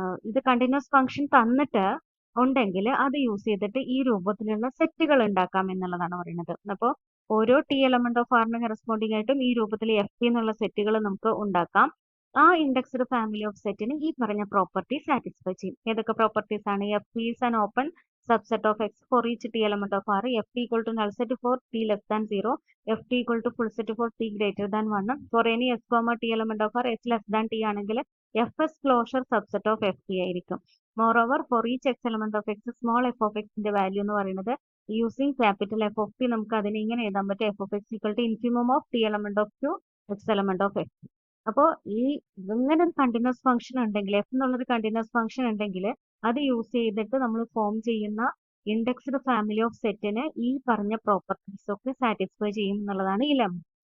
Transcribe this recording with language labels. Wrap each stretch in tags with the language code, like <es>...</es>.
<ml>ഇത് continuous function തന്നിട്ട് ഉണ്ടെങ്കിൽ അത് യൂസ് ചെയ്തിട്ട് ഈ രൂപത്തിലുള്ള സെറ്റുകൾ ഉണ്ടാക്കാം എന്നുള്ളതാണ് പറയുന്നത്. അപ്പോൾ ഓരോ ടി എലമെന്റ് ഓഫ് ആറിന് കറസ്പോണ്ടിങ് ആയിട്ടും ഈ രൂപത്തിൽ എഫ് ടി എന്നുള്ള സെറ്റുകൾ നമുക്ക് ഉണ്ടാക്കാം. ആ ഇൻഡെക്സ്ഡ് ഫാമിലി ഓഫ് സെറ്റിന് ഈ പറഞ്ഞ പ്രോപ്പർട്ടി സാറ്റിസ്ഫൈ ചെയ്യും. ഏതൊക്കെ പ്രോപ്പർട്ടീസ് ആണ്?</ml> <en>F T is an open subset of x for each t element of R, f t equal to null set for t less than 0, f t equal to full set for t greater than 1. For any s, t element of R s less than t</en> <ml>ആണെങ്കിൽ</ml> <en>fs closure subset of ft</en> <ml>ആയിരിക്കും.</ml> <en>Moreover, for each x element of x, small f of x</en> <ml>ന്റെ</ml> <en>value</en> <ml>എന്ന് പറയുന്നത്</ml> <en>using capital F of T</en> <ml>നമുക്ക് അതിനെ ഇങ്ങനെ എഴുതാൻ പറ്റും.</ml> <en>F of X equal to infimum of T element of Q X element of X.</en> <ml>അപ്പോൾ ഈ ഇങ്ങനെ ഒരു കണ്ടിന്യൂസ് ഫംഗ്ഷൻ ഉണ്ടെങ്കിൽ, എഫ് എന്നുള്ളൊരു കണ്ടിന്യൂസ് ഫംഗ്ഷൻ ഉണ്ടെങ്കിൽ അത് യൂസ് ചെയ്തിട്ട് നമ്മൾ ഫോം ചെയ്യുന്ന ഇൻഡെക്സ്ഡ് ഫാമിലി ഓഫ് സെറ്റിന് ഈ പറഞ്ഞ പ്രോപ്പർട്ടീസ് ഒക്കെ സാറ്റിസ്ഫൈ ചെയ്യും എന്നുള്ളതാണ് ഈ ലെമ്മ.</ml>